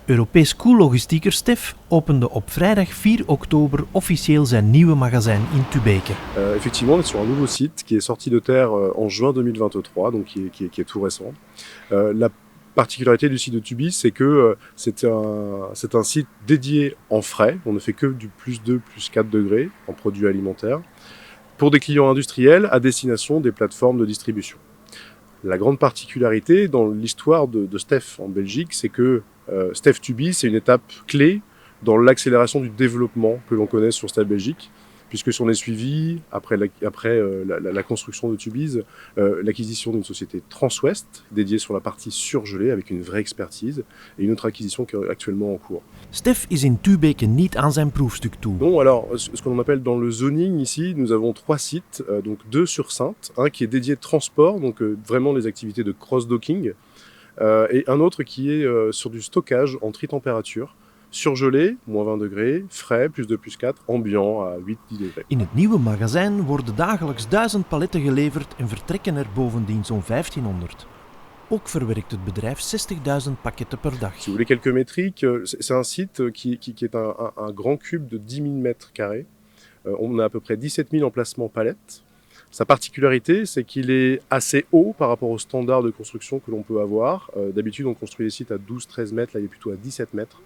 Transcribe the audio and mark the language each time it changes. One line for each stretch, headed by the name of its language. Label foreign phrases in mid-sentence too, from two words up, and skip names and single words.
Dutch: Europees koellogistieker Stef opende op vrijdag 4 oktober officieel zijn nieuwe magazijn in Tubeke.
French: Effectivement, on est sur un nouveau site qui est sorti de terre en juin 2023, donc qui est tout récent. La particularité du site de Tubi, c'est que c'est un site dédié en frais. On ne fait que du plus 2, plus 4 degrés en produits alimentaires pour des clients industriels à destination des plateformes de distribution. La grande particularité dans l'histoire de Stef en Belgique, c'est que Stef Tubi, c'est une étape clé dans l'accélération du développement que l'on connaît sur Stef Belgique, puisque si on est suivi, après la construction de Tubize, l'acquisition d'une société Transwest, dédiée sur la partie surgelée, avec une vraie expertise, et une autre acquisition qui est actuellement en cours.
Dutch: Stef is in Tubeke niet aan zijn proefstuk toe.
French: Non, alors, ce qu'on appelle dans le zoning ici, nous avons 3 sites, donc 2 sur Saintes, un qui est dédié transport, donc vraiment les activités de cross-docking, et un autre qui est sur du stockage en tri-température, surgelé, moins 20 degrés, frais, plus 2, plus 4, ambiant à 8, 10 degrés.
Dutch: In het nieuwe magazijn worden dagelijks 1000 paletten geleverd en vertrekken er bovendien zo'n 1500. Ook verwerkt het bedrijf 60.000 pakketten per dag.
French: Si vous voulez quelques métriques, c'est un site qui est un grand cube de 10 000 mètres carrés. On a à peu près 17 000 emplacements palettes. Sa particularité, c'est qu'il est assez haut par rapport aux standards de construction que l'on peut avoir. D'habitude, on construit les sites à 12-13 mètres, là il est plutôt à 17 mètres.